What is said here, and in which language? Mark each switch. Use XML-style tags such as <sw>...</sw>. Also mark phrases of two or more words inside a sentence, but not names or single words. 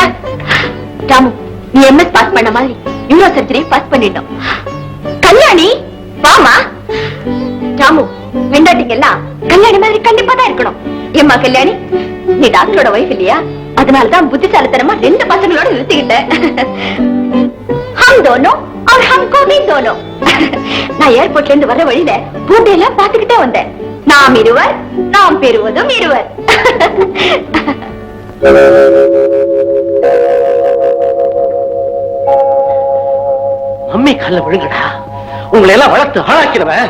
<ta>ராமு, நீ எம்எஸ் பாஸ் பண்ண மாதிரி</ta> <en>euro surgery</en> <ta>பாஸ் பண்ணிட்டோம். கல்யாணி வாமா. ராமு, பெண்டாட்டிக்கு எல்லாம் கல்யாணி மாதிரி கண்டிப்பா தான் இருக்கணும். ஏம்மா கல்யாணி, நீ டாக்டரோட வைஃப் இல்லையா? அதனாலதான் புத்திசாலித்தனமா 2 பசங்களோட நிறுத்திக்கிட்டேன்.</ta> <hi>हम दोनों और हमको भी दोनों.</hi> <ta>நான் ஏர்போர்ட்ல இருந்து வர வழியில பூண்டையெல்லாம் பாத்துக்கிட்டே வந்தேன். நாம் இருவர், நாம் பெறுவதும் இருவர். மம்மி கால்ல விழுங்கடா. உங்களை எல்லாம் வளர்த்து ஆளாக்கிறவன்.</ta>